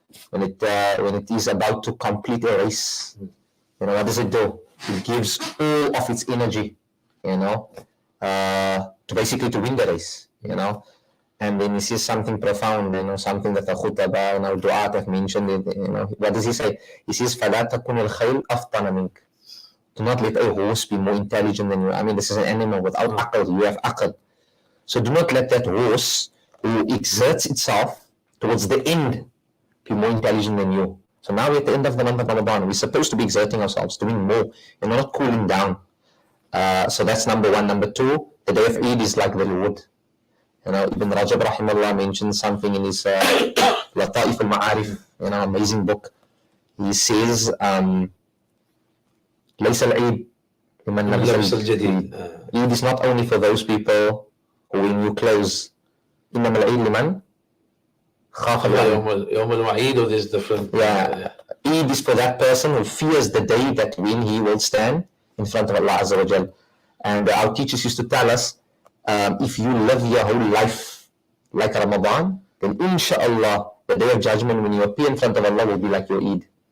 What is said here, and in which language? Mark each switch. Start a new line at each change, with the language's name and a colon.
English: When it is about to complete a race, what does it do? It gives all of its energy, to basically to win the race, and then he says something profound, something that the khutbah and our du'at have mentioned. What does he say? He says,
Arabic: فَلَا تَكُنِ الْخَيْلِ أَفْطَنَ مِنْكَ.
English: Do not let a horse be more intelligent than you. I mean, this is an animal without aql. You have aql. So do not let that horse who exerts itself towards the end be more intelligent than you. So now we're at the end of the month of Ramadan. We're supposed to be exerting ourselves, doing more, and not cooling down. So that's number one. Number two, the day of Eid is like the Lord. Ibn Rajab rahimahullah mentioned something in his Lata'if al-Ma'arif, amazing book. He says,
Arabic: ليس العيد لمن لبس الجديد.
English: Eid is not only for those people who wear new clothes.
Arabic: إنما العيد لمن خاف الوعيد. يوم الوعيد,
English: or there's different. Yeah. Eid is for that person who fears the day that when he will stand in front of Allah Azza wa Jal. And our teachers used to tell us, if you live your whole life like Ramadan, then inshallah, the day of judgment when you appear in front of Allah will be like your Eid.